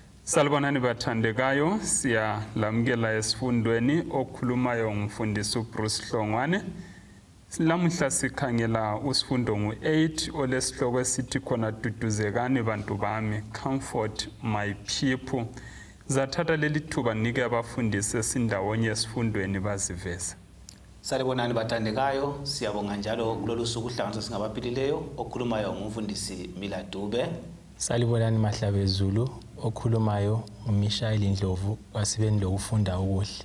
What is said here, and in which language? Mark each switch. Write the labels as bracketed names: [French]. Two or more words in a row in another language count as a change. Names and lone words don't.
[North Ndebele] Salibonani bathandekayo, siyalamukela esifundweni okhulumayo ngumfundisi uBruce Hlongwane. Lamuhla sikhangela usifundo ngu-8 olesihloko esithi khona duduzekani bantu bami, [English] comfort my people. [North Ndebele] Zathatha leli thuba nike abafundisi esindawonye esifundweni baziveze. Salibonani bathandekayo, siyabonga njalo kulolu suku uhlanganiso singabaphilileyo okhulumayo ngumfundisi Mila Dube. Salibonani Mahlabezulu okhulumayo uMishael Ndlovu wasibeni lokufunda okuhle.